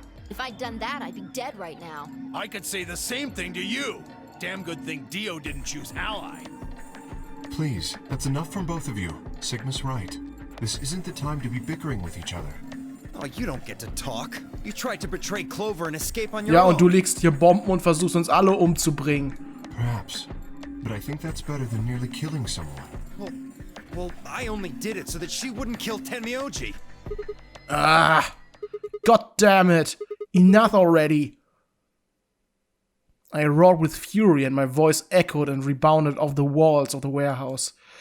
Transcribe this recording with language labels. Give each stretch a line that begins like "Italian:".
English: If I'd done that, I'd be dead right now. I could say the same thing to you. Damn good thing Dio didn't choose Ally. Please, that's enough from both of you. Sigma's right. This isn't the time to be bickering with each other. Oh, you don't get to talk. You tried to betray Clover and escape on your
German: Ja,
English: own.
German: und du legst hier Bomben und versuchst uns alle umzubringen.
English: Perhaps. But I think that's better than nearly killing someone. Well, I only did it so that she wouldn't kill Tenmyoji. Ah! God damn it! Enough already! I roared with fury and my voice echoed and rebounded off the walls of the warehouse.